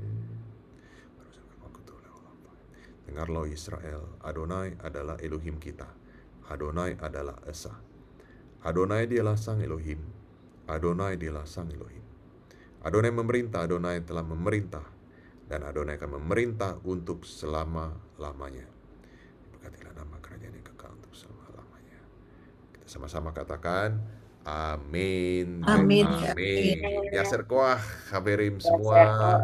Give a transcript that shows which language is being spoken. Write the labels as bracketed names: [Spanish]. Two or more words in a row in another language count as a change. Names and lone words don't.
[Indonesian] Dengarlah Israel, Adonai adalah Elohim kita. Adonai adalah Esa. Adonai dialah sang Elohim. Adonai dialah sang Elohim. Adonai memerintah, Adonai telah memerintah, dan Adonai akan memerintah untuk selama-lamanya. Berkatilah nama kerajaan yang kekal untuk selama-lamanya. Kita sama-sama katakan, Amin. Amin. Amin. [Hebrew] יישר כוח חברים semua.